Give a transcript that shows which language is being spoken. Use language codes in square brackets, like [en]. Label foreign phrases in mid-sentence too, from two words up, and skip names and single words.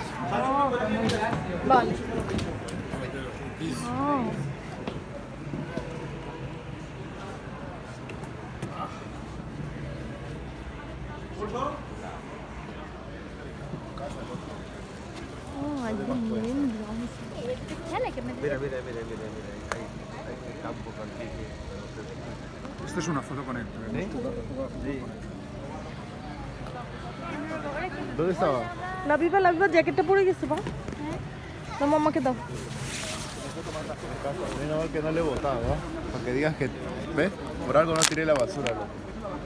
[bn] বল একদম [en] main ground [es] Mira, mira, mira, mira, mira. Hay campo contigo. Esta es una foto con él. Sí. ¿Dónde estaba? [bn] লাবিবা লাবিবা জ্যাকেটটা পরে গেছে বা তো মামাকে দাও [es] Menos mal que no le he botado, ¿no? Para que digas que, ¿ves? Por algo no tiré la basura, loco.